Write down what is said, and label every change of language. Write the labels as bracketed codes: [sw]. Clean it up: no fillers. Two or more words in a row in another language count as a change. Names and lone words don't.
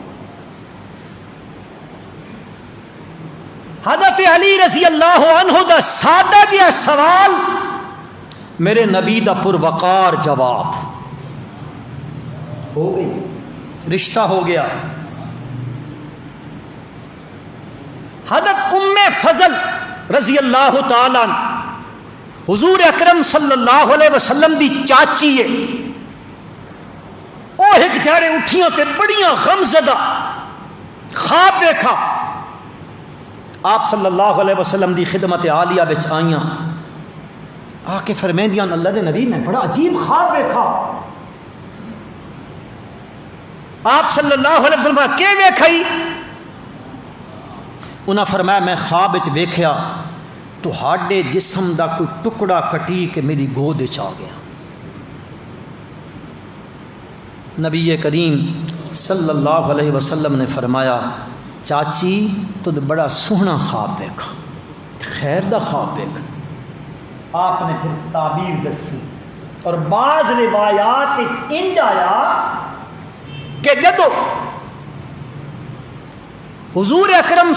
[pa] حضرت علی رضی اللہ عنہ دا سادہ جہا سوال، میرے نبی دا پروقار جواب، ہو گئی، رشتہ ہو گیا۔ حضرت ام فضل رضی اللہ تعالی عنہ حضور اکرم صلی اللہ علیہ وسلم دی چاچی ہے، وہ ایک جاڑے اٹھیاں تے بڑیاں غمزدہ خواب دیکھا، آپ صلی اللہ علیہ وسلم دی خدمت عالیہ بچ آئیاں، آ کے فرمیندیاں اللہ دے نبی میں بڑا عجیب خواب دیکھا۔ آپ صلی اللہ علیہ وسلم کہ ویکھائی؟ انہاں فرمایا میں خواب وچ ویکھیا تہاڈے جسم دا کوئی ٹکڑا کٹی کے میری گود وچ آ گیا۔ نبی کریم صلی اللہ علیہ وسلم نے فرمایا چاچی تو بڑا سوہنا خواب دیکھا، خیر دا خواب دیکھا۔ آپ نے پھر تعبیر دسی، اور بعض روایات انج آیا کہ جدو حضور اکرم